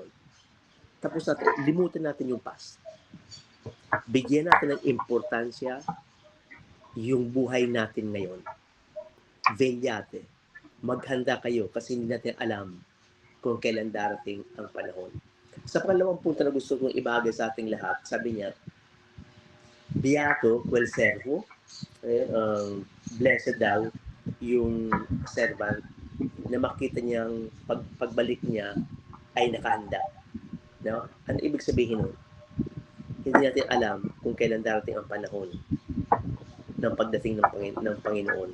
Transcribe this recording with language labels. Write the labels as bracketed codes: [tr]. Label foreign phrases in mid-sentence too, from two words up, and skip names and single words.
[tl] Tapos natin, limutin natin yung past. Bigyan natin ng importansya yung buhay natin ngayon. [it] Velyate. [tl] Maghanda kayo kasi hindi natin alam kung kailan darating ang panahon. Sa pangalawang punto na gusto kong ibahagi sa ating lahat, sabi niya, [it] Beato quel servo, [tl] blessed daw yung servant na makita niyang pagbalik niya ay nakahanda. No? Ano ibig sabihin nun? Hindi natin alam kung kailan darating ang panahon ng pagdating ng Panginoon.